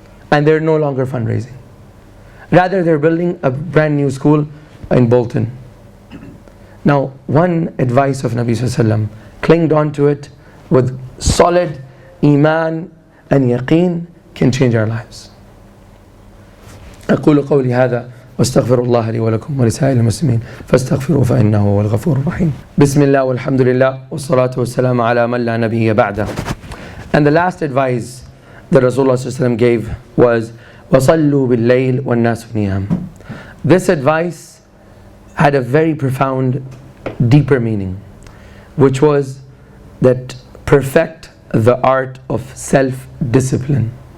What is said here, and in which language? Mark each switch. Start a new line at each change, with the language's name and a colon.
English: And they're no longer fundraising. Rather, they're building a brand new school in Bolton. Now, one advice of Nabi sallallahu alaihi wasallam, clinged onto it with solid iman and yaqeen, can change our lives.
Arabic: أقول قولي هذا واستغفر الله لي ولكم ولسائر المسلمين فاستغفروه فإنه هو الغفور الرحيم. بسم الله والحمد لله والصلاة والسلام على من لا نبي بعده.
English: And the last advice that Rasulullah sallallahu alaihi wasallam gave was
Arabic: وصلوا بالليل والناس نيام.
English: This advice had a very profound, deeper meaning, which was that perfect the art of self-discipline.